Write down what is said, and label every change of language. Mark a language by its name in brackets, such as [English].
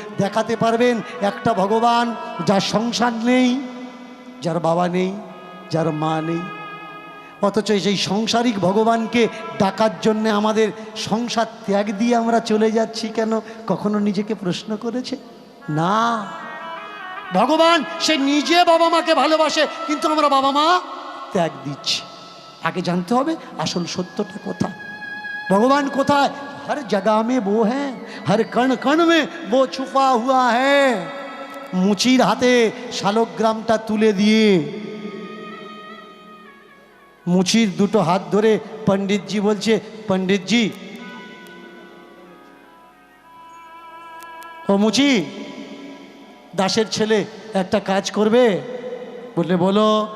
[Bangla] দেখাতে পারবেন একটা ভগবান যার সংসার নেই, যার বাবা নেই, যার মা নেই, অথচ সেই সংসারিক ভগবানকে ডাকার জন্যে আমাদের সংসার ত্যাগ দিয়ে আমরা চলে যাচ্ছি কেন? কখনো নিজেকে প্রশ্ন করেছে? না। ভগবান সে নিজে বাবা মাকে ভালোবাসে, কিন্তু আমরা বাবা মা ত্যাগ দিচ্ছি। আগে জানতে হবে আসল সত্যটা কোথায়, ভগবান কোথায়। [Hindi] হর জগহ মে वो है, हर कण कण में वो छुपा हुआ है। [Bangla] মুচির হাতে শালগ্রামটা তুলে দিয়ে মুচির দুটো হাত ধরে পণ্ডিতজি বলছে, পণ্ডিতজি ও মুচি, দাসের ছেলে একটা কাজ করবে? বললে বলো।